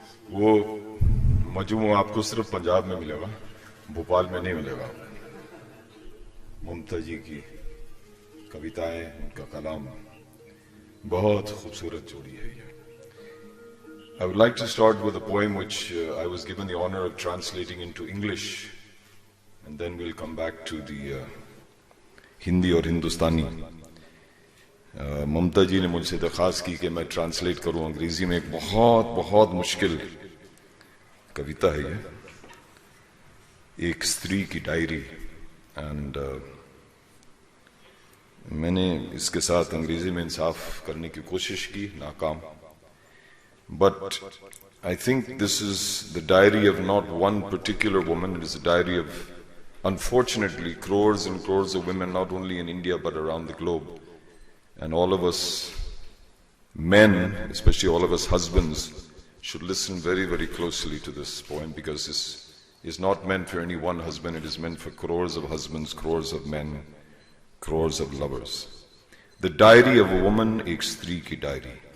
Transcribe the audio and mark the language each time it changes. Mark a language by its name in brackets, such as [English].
[Hindi] वो मजमू आपको सिर्फ पंजाब में मिलेगा, भोपाल में नहीं मिलेगा। ममता जी की कविताएं, उनका कलाम बहुत खूबसूरत जोड़ी है ये। [English] I would like to start with a poem which I was given the honor of translating into English, and then we'll come back to the [Hindi] Hindi और हिंदुस्तानी। ममता जी ने मुझसे दरख्वास्त की कि मैं ट्रांसलेट करूं अंग्रेजी में। एक बहुत बहुत मुश्किल कविता है ये, एक स्त्री की डायरी। एंड मैंने इसके साथ अंग्रेजी में इंसाफ करने की कोशिश की, नाकाम। [English] But I think this is the diary of not one particular woman, it is the diary of unfortunately crores and crores of women, not only in India but around the globe. And all of us men, especially all of us husbands, should listen very, very closely to this poem, because this is not meant for any one husband. It is meant for crores of husbands, crores of men, crores of lovers. The diary of a woman, [Hindi] ek stri ki diary.